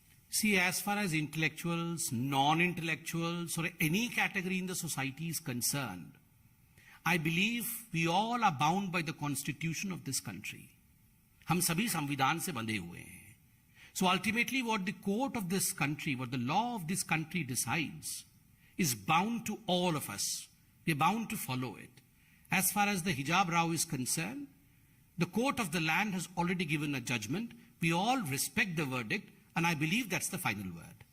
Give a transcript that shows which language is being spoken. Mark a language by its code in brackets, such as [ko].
[en] See, as far as intellectuals, non-intellectuals, or any category in the society is concerned, I believe we all are bound by the constitution of this country. [hi] हम सभी संविधान से बंधे हुए हैं. [en] So ultimately what the court of this country, what the law of this country decides is bound to all of us. We're bound to follow it. As far as the hijab row is concerned, the court of the land has already given a judgment. We all respect the verdict, and I believe that's the final word.